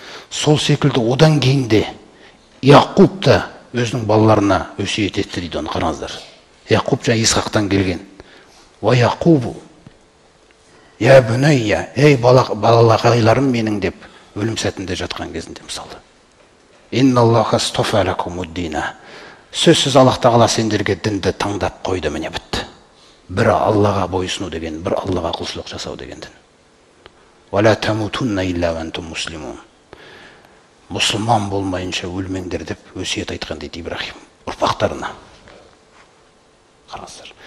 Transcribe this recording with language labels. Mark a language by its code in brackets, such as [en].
[kk] Сол секілді одан кейін де Яқуб та өзінің балаларына өсиет етті дейді, оны қараңыздар. Яқуб жаңа Исхақтан келген. [ar] Ва Яқубу, я бүнайя, [kk] ей балалағайларым менің деп өлім сәтінде жатқан кезінде мысалы. [ar] Инналлаха стофа лакумуддина. [kk] Сөзсіз Аллах Тағала сендерге дінді таңдап қойды, міне бітті. Бір Аллаға бойсыну деген, бір Аллаға құлшылық жасау деген дін. [ar] Вала тамутунна илля ва антум муслимун. [kk] Мұсылман болмайынша өлмеңдер деп өсиет айтқан дейді Ибрахим ұрпақтарына. Қараңыздар.